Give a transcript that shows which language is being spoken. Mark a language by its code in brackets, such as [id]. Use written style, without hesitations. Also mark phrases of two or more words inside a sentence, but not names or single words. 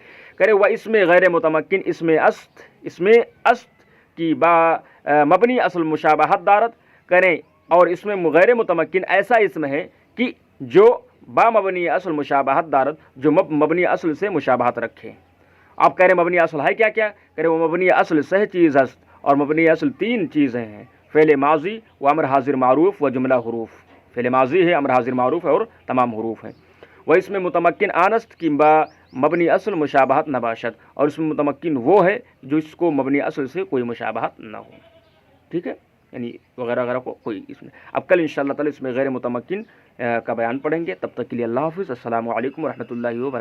[ur] کرے وہ اس میں غیر متمکن، اس میں [fa] است کی با مبنی اصل مشابہت دارت، [ur] کریں، اور اس میں غیر متمکن ایسا اسم ہے کہ جو [fa] با مبنی اصل مشابہت دارت، [ur] جو مبنی اصل سے مشابہت رکھے۔ آپ کہہ رہے مبنی اصل ہے کیا کیا؟ کہہ رہے وہ [fa] مبنی اصل سہ چیز است، [ur] اور مبنی اصل تین چیزیں ہیں، [fa] فعل ماضی و امر حاضر معروف و جملہ حروف، [ur] فعل ماضی ہے، امر حاضر معروف ہے، اور تمام حروف ہیں۔ وہ اس میں [fa] متمکن آنست کی با مبنی اصل مشابہت نباشت، [ur] اور اس میں متمکن وہ ہے جو اس کو مبنی اصل سے کوئی مشابہت نہ ہو، ٹھیک ہے، یعنی وغیرہ وغیرہ کو کوئی اس میں۔ اب کل [ar] انشاءاللہ تعالی [ur] اس میں غیر متمکن کا بیان پڑھیں گے، تب تک کے لیے اللہ حافظ، [ar] السلام علیکم ورحمۃ اللہ وبرکاتہ۔